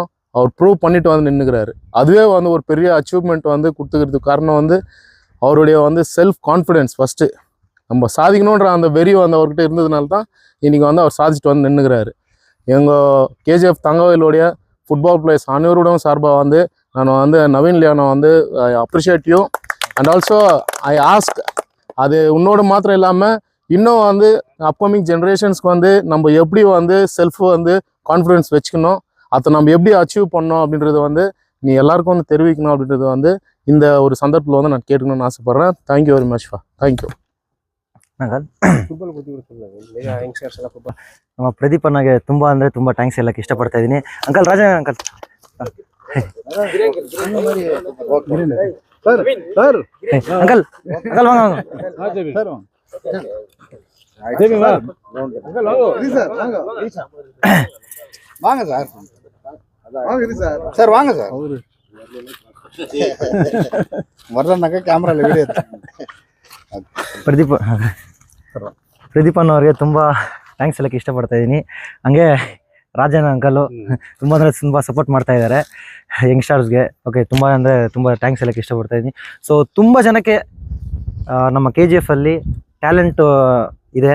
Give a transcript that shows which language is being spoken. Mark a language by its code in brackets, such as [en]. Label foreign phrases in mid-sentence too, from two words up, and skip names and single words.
[ta] அவர் ப்ரூவ் பண்ணிட்டு வந்து நின்றுக்கிறாரு. அதுவே வந்து ஒரு பெரிய அச்சீவ்மெண்ட் வந்து கொடுத்துக்கிறதுக்கு காரணம் வந்து அவருடைய வந்து [en] self confidence. [ta] ஃபஸ்ட்டு நம்ம சாதிக்கணுன்ற அந்த வெறி வந்து அவர்கிட்ட இருந்ததுனால தான் இன்றைக்கி வந்து அவர் சாதிச்சுட்டு வந்து நின்றுக்கிறாரு. எங்கள் கேஜிஎஃப் தங்கவயலுடைய [en] football players [ta] அனைவரோடும் சார்பாக வந்து நான் வந்து நவீன் லியோனை வந்து [en] appreciate you and also I ask, [ta] அது உன்னோட மாத்திரம் இல்லாமல் இன்னும் வந்து [en] upcoming generationsக்கு [ta] வந்து நம்ம எப்படி வந்து செல்ஃப் வந்து கான்ஃபிடென்ஸ் வச்சுக்கணும், அதை நம்ம எப்படி அச்சீவ் பண்ணோம் அப்படின்றது வந்து நீ எல்லாருக்கும் வந்து தெரிவிக்கணும் அப்படின்றது வந்து இந்த ஒரு சந்தர்ப்பத்தில் வந்து நான் கேட்கணும்னு ஆசைப்பட்றேன். [en] Thank you very much pa. Thank you. [kn] ನಮ್ಮ ಪ್ರದೀಪ್ ಅಣ್ಣಗೆ ತುಂಬಾ ಅಂದ್ರೆ ತುಂಬಾ ಥ್ಯಾಂಕ್ಸ್ ಹೇಳಕ್ಕೆ ಇಷ್ಟಪಡ್ತಾ ಇದ್ದೀನಿ. [en] uncle Raja uncle uncle uncle [ta] வாங்க சார், சார் வாங்க சார். வர்றனாக்கா கேமரால வீடியோ [kn] ಪ್ರದೀಪ್ ಅನ್ನೋರಿಗೆ ತುಂಬ ಥ್ಯಾಂಕ್ಸ್ ಹೇಳಕ್ಕೆ ಇಷ್ಟಪಡ್ತಾ ಇದ್ದೀನಿ. ಹಂಗೆ ರಾಜನ ಅಂಕಲು ತುಂಬ ಅಂದರೆ ತುಂಬ ಸಪೋರ್ಟ್ ಮಾಡ್ತಾ ಇದ್ದಾರೆ ಯಂಗ್ಸ್ಟರ್ಸ್ಗೆ. ಓಕೆ, ತುಂಬ ಅಂದರೆ ತುಂಬ ಥ್ಯಾಂಕ್ಸ್ ಹೇಳಕ್ಕೆ ಇಷ್ಟಪಡ್ತಾ ಇದ್ದೀನಿ. ಸೊ ತುಂಬ ಜನಕ್ಕೆ ನಮ್ಮ KGF ಅಲ್ಲಿ ಟ್ಯಾಲೆಂಟು ಇದೆ.